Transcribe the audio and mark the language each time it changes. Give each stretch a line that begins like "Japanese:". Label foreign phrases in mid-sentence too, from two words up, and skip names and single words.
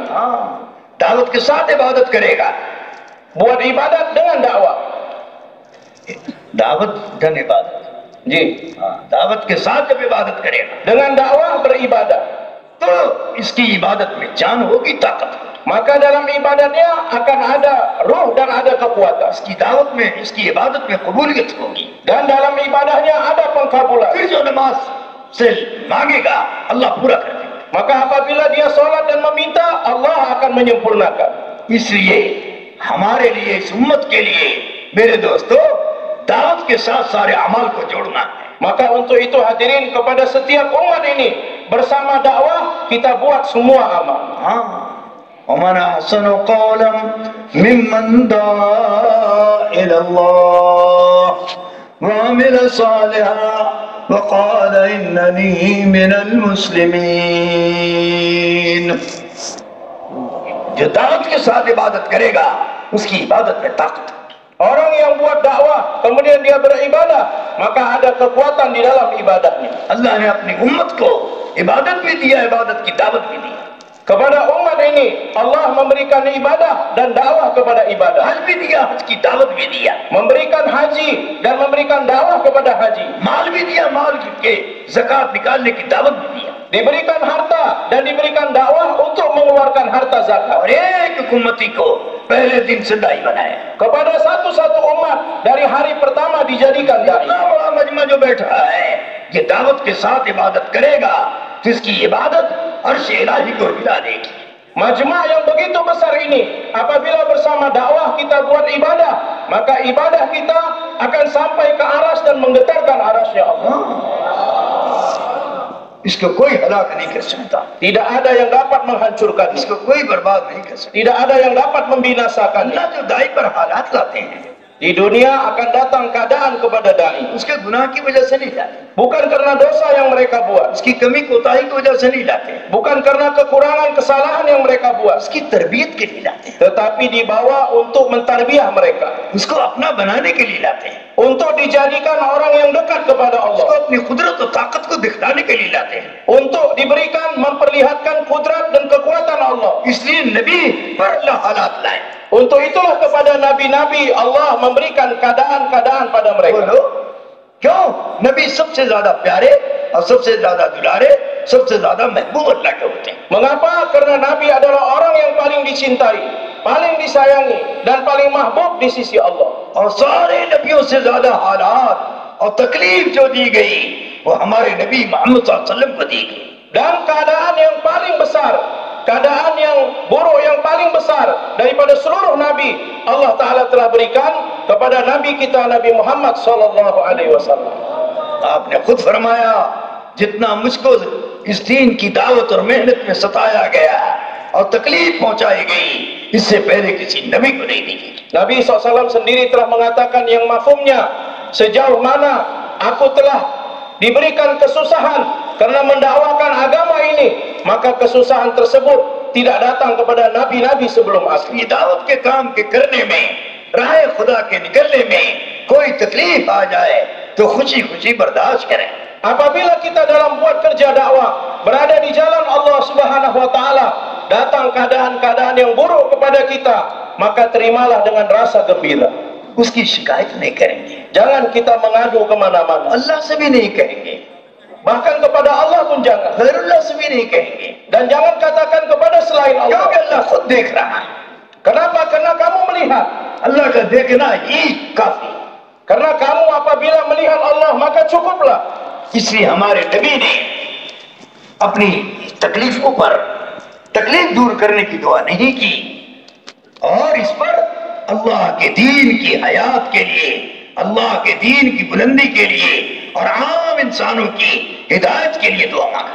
Hindi: दावत के साथ इबादत करेगा,
Indonesian: Buat ibadat dengan dakwah.
Hindi: दावत धन इबादत, Ji. दावत के साथ जब इबादत करेगा
Indonesian: Dengan dakwah beribadah.
Hindi: तो इसकी इबादत में जान होगी, ताकत होगी।
Indonesian: Maka dalam ibadatnya akan ada ruh dan ada kekuatan.
Hindi: इसकी दावत में, इसकी इबादत में कबूलियत होगी।
Indonesian: Dan dalam ibadahnya ada pengkabulan.
Hindi: फिर जो नमाज से मांगेगा अल्लाह पूरा कर देगा।
Indonesian: Maka apabila dia sholat dan meminta, Allah akan menyempurnakan.
Hindi: इसलिए हमारे लिए, इस उम्मत के लिए मेरे दोस्तों, दावत के साथ सारे अमल को जोड़ना है।
Indonesian: Maka untuk itu hadirin, kepada setiap umat ini bersama dakwah kita buat semua amal.
Arabic: ومن أحسن قولا ممن دعا إلى الله وعمل صالحا وقال إنني من المسلمين।
Hindi: जो दावत के साथ इबादत करेगा उसकी इबादत में ताकत है।
Indonesian: Orang yang buat dakwah kemudian dia beribadah, maka ada kekuatan di dalam ibadahnya.
Hindi: अल्लाह ने अपनी उम्मत को इबादत भी दिया, इबादत की दावत भी दी।
Indonesian: Kepada umat ini Allah memberikan ibadah dan dakwah kepada ibadah.
Hindi: हज भी दिया, हज की दावत भी दिया।
Indonesian: Memberikan haji dan memberikan dakwah kepada haji.
Hindi: माल भी दिया, माल के ज़कात निकालने की दावत भी दिया।
Indonesian: Diberikan harta dan diberikan dakwah untuk mengeluarkan harta zakat.
Hindi: और एक उम्मती को पहले दिन से दाई बनाया।
Indonesian: Kepada satu-satu umat dari hari pertama dijadikan dai.
Hindi: इतना बड़ा मजमा जो बैठा है, ये दावत के साथ इबादत करेगा तो इसकी इबादत अर्श इलाही को हिला देगी।
Indonesian: Majma' yang begitu besar ini, apabila bersama dakwah kita buat ibadah, maka ibadah kita akan sampai ke aras dan menggetarkan arasnya Allah.
Hindi: इसको कोई हलाक नहीं कर सकता,
Indonesian: Tidak ada yang dapat menghancurkan,
Hindi: इसको कोई बर्बाद नहीं कर सकता।
Indonesian: tidak ada yang dapat membinasakan.
Hindi: अल्लाह जो दाई पर हालात लाते हैं,
Indonesian: Di dunia akan datang keadaan kepada dai,
Hindi: उसके गुनाह की वजह से नहीं लाते,
Indonesian: bukan karena dosa yang mereka buat,
Hindi: उसकी कमी कोताही की वजह से नहीं लाते,
Indonesian: bukan karena kekurangan kesalahan yang mereka buat,
Hindi: उसकी तरबियत के लिए लाते हैं,
Indonesian: tetapi dibawa untuk mentarbiah mereka,
Hindi: उसको अपना बनाने के लिए लाते हैं,
Indonesian: untuk dijadikan orang yang dekat kepada
Hindi: उसको
Indonesian: Allah,
Hindi: अपनी कुदरत और ताकत को दिखलाने के लिए लाते हैं।
Indonesian: untuk diberikan memperlihatkan kudrat dan kekuatan Allah.
Hindi: इसलिए नबी पर अल्लाह हालात लाए।
Indonesian: Untuk itulah kepada nabi-nabi Allah memberikan keadaan-keadaan pada mereka.
Hindi: बोलो क्यों? नबी सबसे ज्यादा प्यारे और सबसे ज्यादा दुलारे, सबसे ज्यादा महबूब अल्लाह के होते हैं।
Indonesian: Mengapa? Karena nabi adalah orang yang paling dicintai, paling disayangi dan paling mahbub di sisi Allah.
Hindi: और सारे नबियों से ज्यादा हालात और तकलीफ जो दी गई वो हमारे नबी मोहम्मद
Arabic: صلى الله عليه وسلم
Hindi: को दी गई।
Indonesian: Dan keadaan yang paling besar, keadaan yang buruk yang paling besar daripada seluruh nabi, Allah Ta'ala telah berikan kepada nabi kita Nabi Muhammad
Arabic: صلى الله عليه وسلم.
Hindi: आपने खुद फरमाया जितना मुझको इस दीन की दावत और मेहनत में सताया गया और तकलीफ पहुंचाई गई, इससे पहले किसी नबी को नहीं दी गई।
Indonesian: Nabi SAW sendiri telah mengatakan yang mafhumnya, sejauh mana aku telah diberikan kesusahan karena mendakwakan agama ini, maka kesusahan tersebut tidak datang kepada nabi-nabi sebelum aku.
Hindi: ये दावत के काम के करने में, राह खुदा के निकलने में कोई तकलीफ आ जाए तो खुशी खुशी बर्दाश्त करें।
Indonesian: Apabila kita dalam buat kerja dakwah, berada di jalan Allah
Arabic: سبحانه وتعالى,
Indonesian: datang keadaan-keadaan yang buruk kepada kita, maka terimalah dengan rasa gembira.
Hindi: उसकी शिकायत नहीं करेंगे,
Indonesian: Jangan kita mengadu kemana-mana,
Hindi: अल्लाह से भी नहीं कहेंगे,
Indonesian: bahkan kepada Allah pun jangan,
Hindi: गैरुल्लाह से भी नहीं कहेंगे,
Indonesian: dan jangan katakan kepada selain
Hindi: क्योंकि
Indonesian: Allah.
Hindi: अल्लाह खुद देख रहा है।
Indonesian: Kenapa? Karena kamu melihat.
Hindi: अल्लाह का देखना ही काफी।
Indonesian: Karena kamu apabila melihat Allah, maka cukuplah.
Hindi: इसलिए हमारे नबी ने अपनी तकलीफों पर तकलीफ दूर करने की दुआ नहीं की, और इस पर अल्लाह के दीन की हयात के लिए, अल्लाह के दीन की बुलंदी के लिए और आम इंसानों की हिदायत के लिए दुआ मांगा।